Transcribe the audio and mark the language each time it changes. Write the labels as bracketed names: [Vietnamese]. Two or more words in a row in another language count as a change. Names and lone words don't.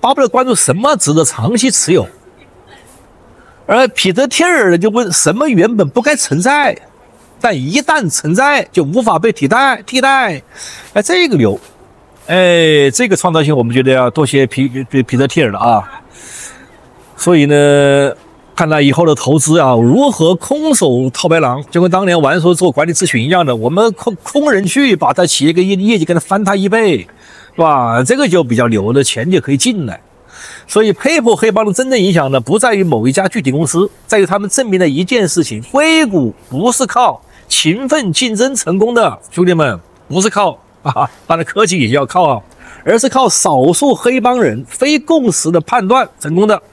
[Chinese] 巴菲特關注什麼值得長期持有，而彼得·提爾呢就問什麼原本不該存在，但一旦存在就無法被替代，哎，這個牛，哎，這個創造性我們覺得要多謝彼得·提爾了啊，所以呢。看來以後的投資啊，如何空手套白狼，就跟當年王叔做管理諮詢一樣的，我們空人去把他企業跟業績給他翻他1倍，是吧？這個就比較牛的錢就可以進來。所以 PayPal 黑幫的真正影響呢，不在於某一家具體公司，在於他們證明了一件事情：硅谷不是靠勤奮競爭成功的，兄弟們，不是靠當然科技也要靠啊，而是靠少數黑幫人非共識的判斷成功的。